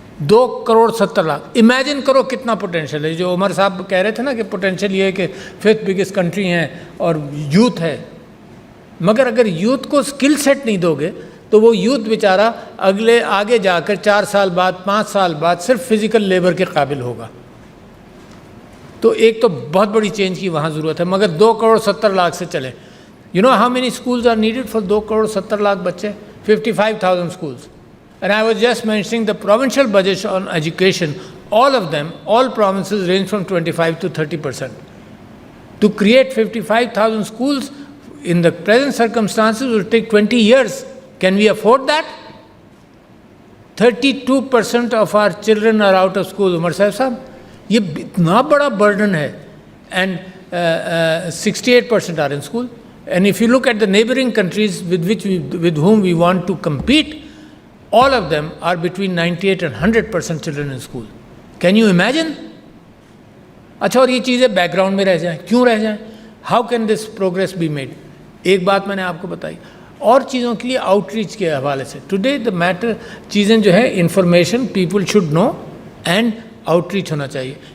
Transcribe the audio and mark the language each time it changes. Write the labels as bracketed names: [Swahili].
[Urdu] 2.70 crore. Imagine کرو کتنا potential ہے. جو عمر صاحب کہہ رہے تھے نا کہ پوٹینشیل یہ ہے کہ 5th بگیسٹ کنٹری ہیں اور یوتھ ہے، مگر اگر یوتھ کو اسکل سیٹ نہیں دو گے تو وہ یوتھ بیچارہ آگے جا کر 4 سال بعد 5 سال بعد صرف فزیکل لیبر کے قابل ہوگا. تو ایک تو بہت بڑی چینج کی وہاں ضرورت ہے، مگر 2.70 کروڑ سے چلے. [English] you know how many schools are needed for 2.70 [Urdu] crore بچے؟ [English] 55,000 schools. And I was just mentioning the provincial budgets on education, all of them, all provinces range from 25 to 30%. To create 55,000 schools in the present circumstances will take 20 years. Can we afford that? 32% of our children are out of school. Umar Sahib, [Urdu] یہ اتنا بڑا burden ہے, [English] and 68% are in school. And if you look at the neighboring countries with whom we want to compete, all of them are between 98 and 100% children in school. Can you imagine? [Urdu] اچھا, اور یہ چیزیں back ground میں رہ جائیں, کیوں رہ جائیں؟ [English] How can this progress be made? [Urdu] ایک بات میں نے آپ کو بتائی, اور چیزوں کے لیے آؤٹ ریچ کے حوالے سے ٹوڈے دا میٹر, چیزیں جو ہے [English] information people should know [Urdu] and out reach ہونا چاہیے.